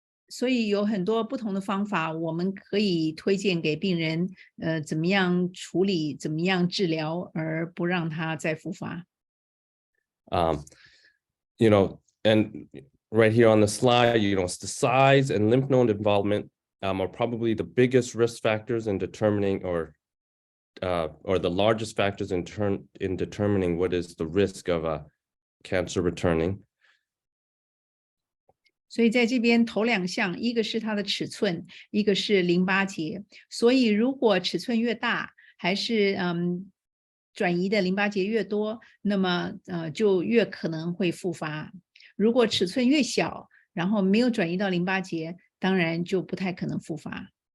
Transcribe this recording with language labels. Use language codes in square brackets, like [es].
[zh] 所以有很多不同的方法，我们可以推荐给病人，怎么样处理，怎么样治疗，而不让它再复发。 [en] And right here on the slide, it's the size and lymph node involvement are probably the biggest risk factors in determining or the largest factors in determining what is the risk of cancer returning. [zh] 所以在这边头两项，一个是它的尺寸，一个是淋巴结。所以如果尺寸越大，还是转移的淋巴结越多，那么就越可能会复发。如果尺寸越小，然后没有转移到淋巴结，当然就不太可能复发。